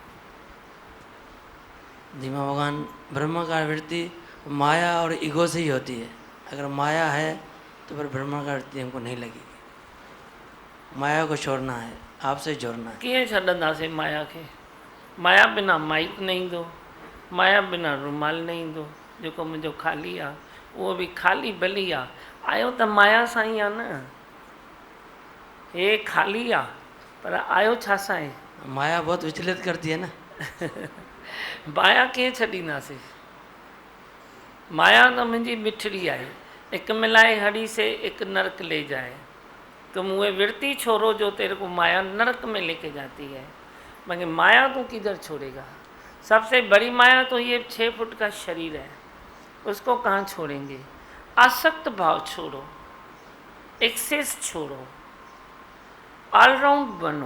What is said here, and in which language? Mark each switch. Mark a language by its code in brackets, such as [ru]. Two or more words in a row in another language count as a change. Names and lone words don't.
[hi] धीमा भगवान, ब्रह्माकार वृत्ति माया और ईगो से ही होती है। अगर माया है तो फिर ब्रह्माकार वृत्ति हमको नहीं लगेगी। माया को छोड़ना है, आपसे जोड़ना है। [sd] किए छॾंदासीं माया के। [hi] माया बिना माइक नहीं दो, माया बिना रुमाल नहीं दो। [sd] जेको मुंहिंजो खाली आहे उहो बि खाली भली आहे, आयो त माया सां ई आहे न। हे खाली आहे पर आयो छा सां आहे? [hi] माया बहुत विचलित करती है ना। [sd] माया कीअं छॾींदासीं? माया त मुंहिंजी मिठड़ी आहे। हिकु मिलाए हड़ी से हिकु नरक ले जाए। [hi] तुम वो वृत्ति छोड़ो जो तेरे को माया नरक में लेके जाती है, मगर माया तो किधर छोड़ेगा। सबसे बड़ी माया तो ये 6 फुट का शरीर है, उसको कहाँ छोड़ेंगे। आसक्त भाव छोड़ो, एक्सेस छोड़ो, ऑलराउंड बनो।